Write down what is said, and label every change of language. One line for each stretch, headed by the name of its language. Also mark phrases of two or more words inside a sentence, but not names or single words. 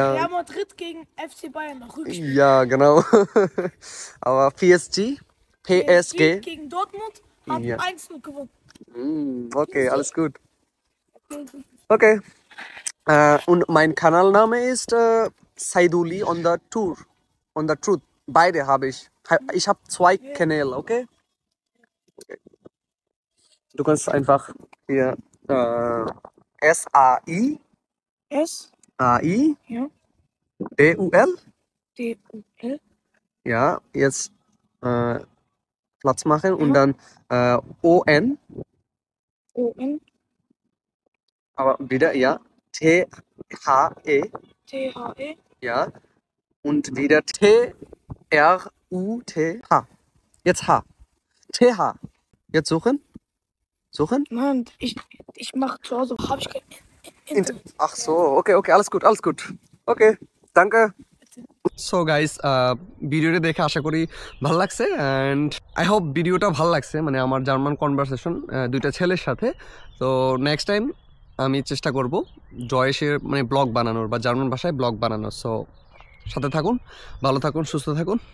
German: Real Madrid gegen FC Bayern. Rückspiel. Ja, genau. Aber PSG, PSG. Gegen Dortmund haben Ja. 1-0 gewonnen. Okay, alles gut. Okay. Und mein Kanalname ist Saiduli on the Tour. On the Truth. Beide habe ich. Ich habe 2 Kanäle, okay? Du kannst einfach hier S-A-I, S. A-I, Ja. D-U-L. D-U-L. Ja, jetzt Platz machen und dann O-N. O-N. Aber wieder, ja. T-H-E. T-H-E. Ja. Und wieder T-R-U-T-H. Jetzt H. T-H. Jetzt suchen. Suchen. Nein, ich mache zu Hause. Habe ich kein Internet. Ach so, okay, okay, alles gut, alles gut. Okay, danke.
English: So guys,
Bangla: ভিডিওটা দেখে আশা করি ভালো লাগছে,
English: and I hope
Bangla: ভিডিওটা ভালো লাগছে, মানে আমার
English: German conversation
Bangla: দুইটা ছেলের সাথে। তো
English: next time
Bangla: আমি চেষ্টা করব জয়েসের মানে ব্লগ বানানোর বা জার্মান ভাষায় ব্লগ বানানোর। সো সাথে থাকুন, ভালো থাকুন, সুস্থ থাকুন।